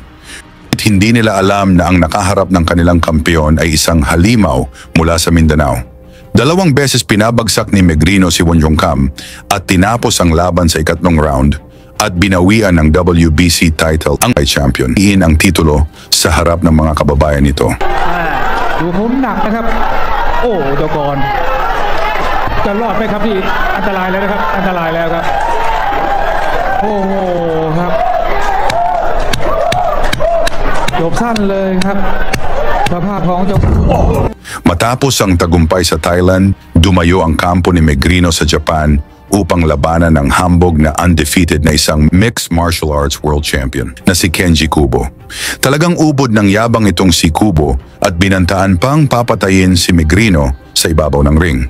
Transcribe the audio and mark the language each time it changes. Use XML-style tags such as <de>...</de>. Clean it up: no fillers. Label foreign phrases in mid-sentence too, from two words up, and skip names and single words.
<tl>At hindi nila alam na ang nakaharap ng kanilang kampeon ay isang halimaw mula sa Mindanao. 2 beses pinabagsak ni Megrino si Wonjongkam at tinapos ang laban sa 2nd round at binawian ng WBC title ang champion. Iin ang titulo sa harap ng mga kababayan nito.</tl> <th>ดูมุมหนักนะครับโอ้เดี๋ยวก่อนจะรอดไหมครับพี่อันตรายแล้วนะครับอันตรายแล้วครับโอ้โหครับจบสั้นเลยครับสภาพของเจ้า</th> <tl>Matapos ang tagumpay sa Thailand, dumayo ang kampo ni Megrino sa Japan upang labanan ng hambog na undefeated na isang mixed martial arts world champion na si Kenji Kubo. Talagang ubod ng yabang itong si Kubo at binantaan pang papatayin si Megrino sa ibabaw ng ring.</tl>